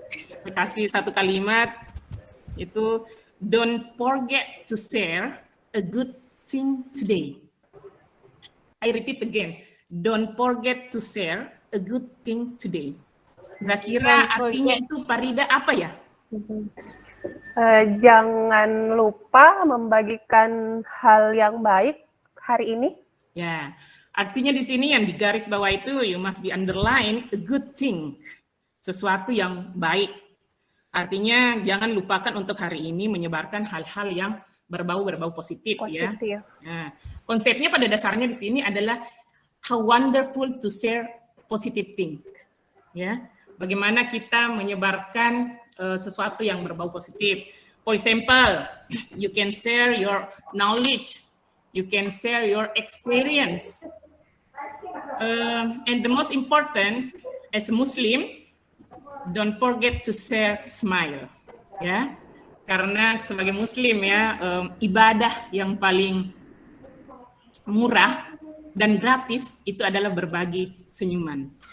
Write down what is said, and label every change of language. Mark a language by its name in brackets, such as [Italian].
[Indonesian] Saya kasih satu kalimat, itu [English] don't forget to share a good thing today. I repeat again, don't forget to share a good thing today. [Indonesian] Kira-kira artinya itu Farida apa ya? Jangan lupa membagikan hal yang baik hari ini. Ya, artinya di sini yang digaris bawah itu [English] you must be underline a good thing, [Indonesian] sesuatu yang baik. Artinya jangan lupakan untuk hari ini menyebarkan hal-hal yang berbau positif, ya. Nah, konsepnya pada dasarnya di sini adalah [English] how wonderful to share positive thing, [Indonesian] ya. Bagaimana kita menyebarkan sesuatu yang berbau positif. [English] For example, you can share your knowledge, you can share your experience, and the most important as a Muslim, don't forget to share smile, ya. [Indonesian] Karena sebagai Muslim ya, ibadah yang paling murah dan gratis itu adalah berbagi senyuman.